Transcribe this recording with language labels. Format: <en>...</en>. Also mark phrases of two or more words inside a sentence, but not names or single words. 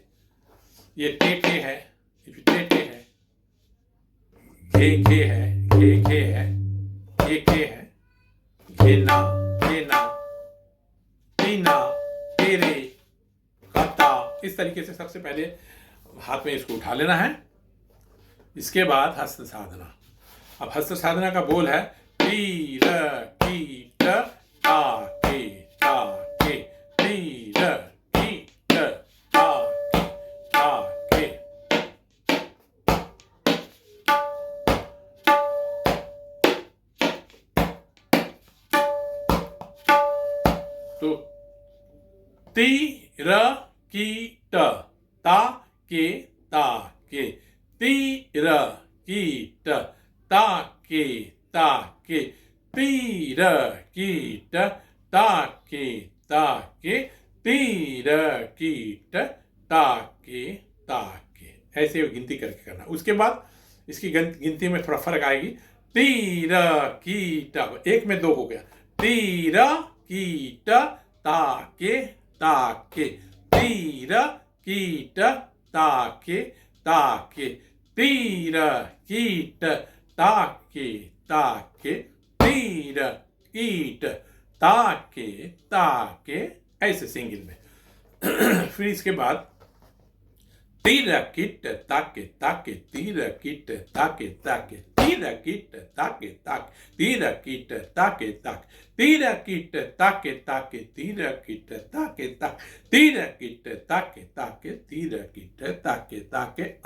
<hi>ये टे है, ये टे है, घे है, घे है, घे है, घेना, टीना, तेरे, कता, इस तरीके से सबसे पहले हाथ में इसको उठा लेना है। इसके बाद हस्त साधना। अब हस्त साधना का बोल है ती र की ट ता के ता के, ती र की ट ता के ता के। तो ती र की ट ता के ता के, ती र की ट ता के ता के, ती र की ट ता के ता के, ती र की ट ता के ता के। ऐसे गिनती करके करना। उसके बाद इसकी गिनती में थोड़ा फर्क आएगी। ती र की ट, एक में 2 हो गया, ती र की ट ता के ता के, ती र की ट ता के ता के, ती र की ट ता के ता के, तीर ईट ताके ताके, ऐसे सिंगल में। फिर इसके बाद तीर किट ताके ताके, तीर किट ताके ताके, तीर किट ताके ताके, तीर किट ताके ताके, तीर किट ताके ताके, तीर किट ताके ताके, तीर किट ताके ताके, तीर किट ताके ताके आ।</hi>